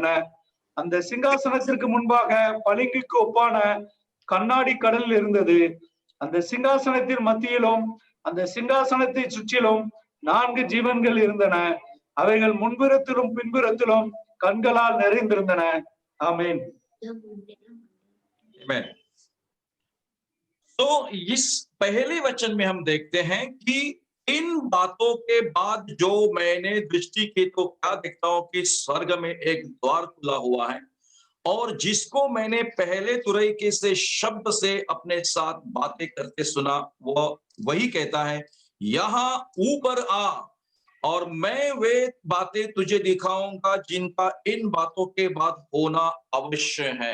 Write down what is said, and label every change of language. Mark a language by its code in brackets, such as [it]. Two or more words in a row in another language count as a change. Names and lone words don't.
[ta] அந்த சிங்காசனத்திற்கு முன்பாக பளிங்குக்கு ஒப்பான கண்ணாடி கடல் இருந்தது. அந்த சிங்காசனத்தின் மத்தியிலும் அந்த சிங்காசனத்தை சுற்றிலும் 4 ஜீவன்கள் இருந்தன. அவைகள் முன்புறத்திலும் பின்புறத்திலும் கண்களால் நிறைந்திருந்தன. ஆமென்। [hi] तो इस पहले वचन में हम देखते हैं कि इन बातों के बाद जो मैंने दृष्टि की तो क्या देखता हूं कि स्वर्ग में एक द्वार खुला हुआ है, और जिसको मैंने पहले तुरई के से शब्द से अपने साथ बातें करते सुना, वो वही कहता है, यहां ऊपर आ और मैं वे बातें तुझे दिखाऊंगा जिनका इन बातों के बाद होना अवश्य है।